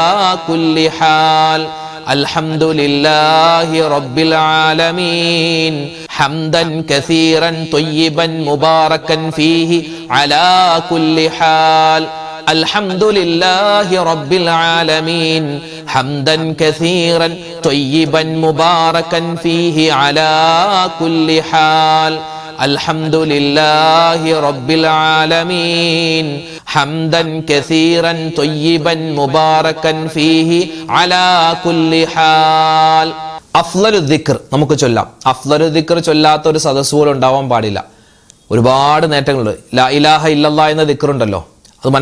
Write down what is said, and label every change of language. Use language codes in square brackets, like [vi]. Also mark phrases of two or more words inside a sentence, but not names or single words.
[ar] كل حال الحمد لله رب العالمين حمدا كثيرا طيبا مباركا فيه على كل حال الحمد لله رب العالمين حمدا كثيرا طيبا مباركا فيه على كل حال الحمد لله رب العالمين حمدا كثيرا طيبا مباركا فيه على كل حال [ml] അഫ്ളലു ദിക്ർ നമുക്ക് ചൊല്ലാം. [ar] أفضل الذكر [ml] ചൊല്ലാത്ത ഒരു സദസ്സ് പോലും ഉണ്ടാവാൻ പാടില്ല. ഒരുപാട് നേട്ടങ്ങളുണ്ട്. [ar] لا إله إلا الله [ml] എന്ന ദിക്റുണ്ടല്ലോ,